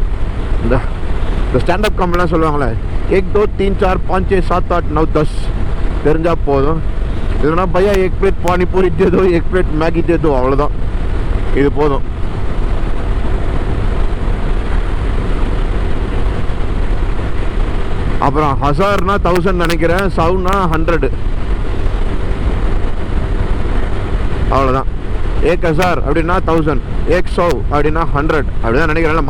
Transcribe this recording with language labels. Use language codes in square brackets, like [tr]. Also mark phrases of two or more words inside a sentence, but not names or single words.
[ta] இந்த ஸ்டாண்டப் காமெடிலாம் சொல்லுவாங்களே, 1 2 3 4 5 6 7 8 9 10 தெரிஞ்சால் போதும். இல்லைனா பையா 1 plate பானிபூரி [hi] दे दो, [ta] 1 plate மேகி [hi] दे दो, [ta] அவ்வளோதான். இது போதும். அப்புறம் 1000னா 1000 நினைக்கிறேன், 100னா 100, அவ்வளோதான். 1000 அப்படின்னா 1000, 100 அப்படின்னா 100 அப்படிதான் நினைக்கிறேன்.